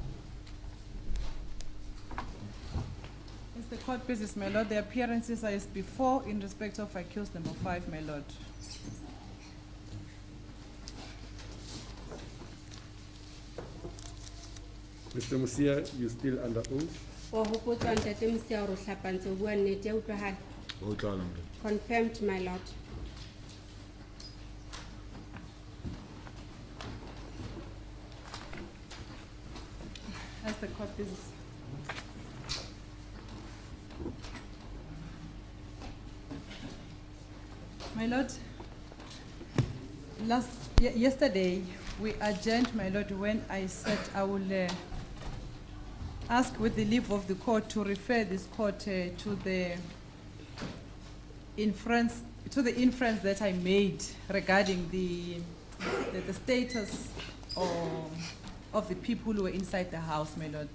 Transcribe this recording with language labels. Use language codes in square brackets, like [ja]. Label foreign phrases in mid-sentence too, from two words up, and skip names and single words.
[en] As the court pleases, my lord, the appearances are as before in respect of accused number 5, my lord. Mr. Musia, you still under oath? [st] O hopotsa ntate Mosia hore o hlapantse o bua nnete ya utlwahala. [en] Confirmed, my lord. As the court pleases. My lord, yesterday we adjourned, my lord, when I said I will ask with the leave of the court to refer this court to the inference that I made regarding the status of the people who were inside the house, my lord.